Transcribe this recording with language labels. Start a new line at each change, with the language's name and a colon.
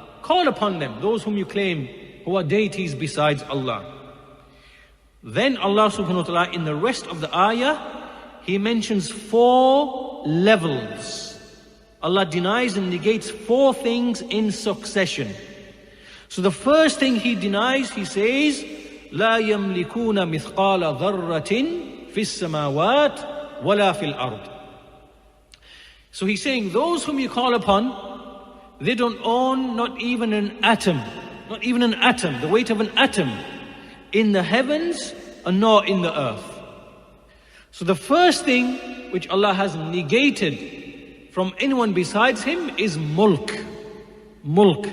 English: Call upon them, those whom you claim who are deities besides Allah. Then Allah subhanahu wa ta'ala, in the rest of the ayah, He mentions 4 levels. Allah denies and negates 4 things in succession. So the first thing He denies, He says,
Arabic: لا يملكون مثقال ذرة في السماوات ولا في الأرض.
English: So He's saying those whom you call upon, they don't own not even an atom, the weight of an atom in the heavens and nor in the earth. So the first thing which Allah has negated from anyone besides Him is mulk. Mulk.